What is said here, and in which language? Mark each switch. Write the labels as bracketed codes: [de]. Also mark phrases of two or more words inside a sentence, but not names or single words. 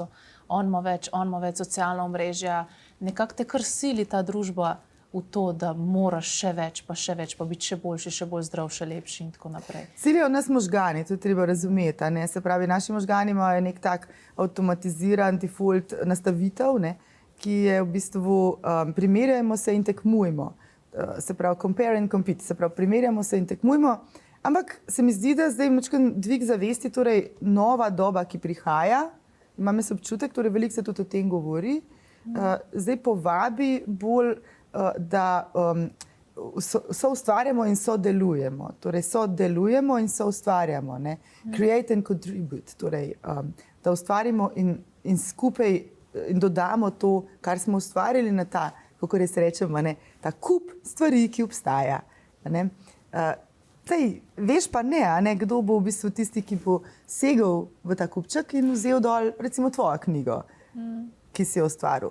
[sl] On ima več socialna omrežja. Nekako te kar sili ta družba v to, da moraš še več, pa biti še boljši, še bolj zdrav, še lepši in tako naprej. Silijo nas možgani, to je treba razumeti. Se pravi, naši možgani imajo nek tak avtomatiziran default nastavitev, ki je v bistvu primerjajmo se in tekmujmo. Se pravi, [en] compare and compete, [sl] se pravi, primerjamo se in tekmujmo, ampak se mi zdi, da zdaj mačken dvig zavesti, torej nova doba, ki prihaja, imam jaz občutek, torej veliko se tudi o tem govori, zdaj povabi bolj, da soustvarjamo in sodelujemo. Torej, sodelujemo in soustvarjamo. Ne? [en] Create and contribute. [sl] Torej, da ustvarimo in skupaj in dodamo to, kar smo ustvarili na ta, kako res rečemo, ne? Ta kup stvari, ki obstaja. Ne? Veš pa ne, kdo bo v bistvu tisti, ki bo segel v ta kupček in vzel dol recimo tvojo knjigo, ki si jo ustvaril.